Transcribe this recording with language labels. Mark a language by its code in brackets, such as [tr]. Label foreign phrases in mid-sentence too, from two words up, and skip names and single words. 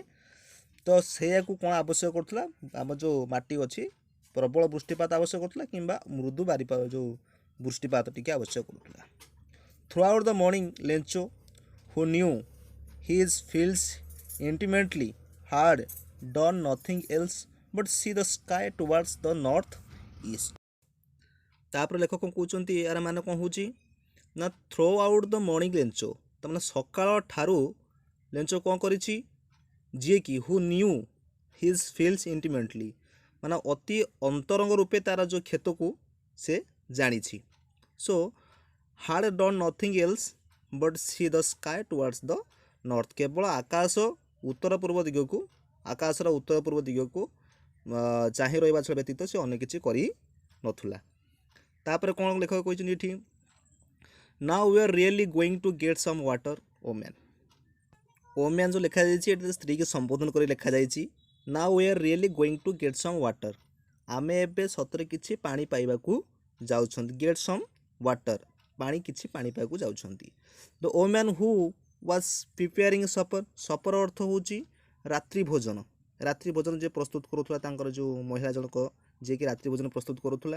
[or] ତ ସେଇଆକୁ କ'ଣ ଆବଶ୍ୟକ କରୁଥିଲା? ଆମ ଯେଉଁ ମାଟି ଅଛି ପ୍ରବଳ ବୃଷ୍ଟିପାତ ଆବଶ୍ୟକ କରୁଥିଲା କିମ୍ବା ମୃଦୁ ଯେଉଁ ବୃଷ୍ଟିପାତ ଟିକେ ଆବଶ୍ୟକ କରୁଥିଲା। [en] Throughout the morning Lencho who knew his fields intimately had done nothing else but see the sky towards the north east। [or] ତାପରେ ଲେଖକ କ'ଣ କହୁଛନ୍ତି, ଏହାର ମାନେ କ'ଣ ହେଉଛି ନା [en] Throughout the morning Lencho, [or] ତାମାନେ ସକାଳ ଠାରୁ ଲେଞ୍ଚୋ କ'ଣ କରିଛି? ଯିଏକି [en] who knew his fields intimately, [or] ମାନେ ଅତି ଅନ୍ତରଙ୍ଗ ରୂପେ ତାର ଯେଉଁ କ୍ଷେତକୁ ସେ ଜାଣିଛି। [en] so had done nothing else but see the sky towards the north, [or] କେବଳ ଉତ୍ତର ପୂର୍ବ ଦିଗକୁ ଚାହିଁ ରହିବା ଛଡ଼ା ବ୍ୟତୀତ ସେ ଅନ୍ୟ କିଛି କରିନଥିଲା। ତାପରେ କ'ଣ ଲେଖକ କହିଛନ୍ତି ଏଠି, [en] Now we are really going to get some water O man. O man [or] जो ଲେଖାଯାଇଛି ଏଠି ସ୍ତ୍ରୀ କି ସମ୍ବୋଧନ କରି ଲେଖାଯାଇଛି। [en] Now we are really going to get some water, [or] ଆମେ ଏବେ ସତରେ କିଛି ପାଣି ପାଇବାକୁ ଯାଉଛନ୍ତି। [en] get some water, [or] ପାଣି ପାଇବାକୁ ଯାଉଛନ୍ତି। [en] The O man who was preparing supper, [or] ସପର ଅର୍ଥ ହେଉଛି ରାତ୍ରି ଭୋଜନ। ରାତ୍ରି ଭୋଜନ ଯିଏ ପ୍ରସ୍ତୁତ କରୁଥିଲା, ତାଙ୍କର ଯେଉଁ ମହିଳା ଜଣକ ଯିଏକି ରାତ୍ରି ଭୋଜନ ପ୍ରସ୍ତୁତ କରୁଥିଲା।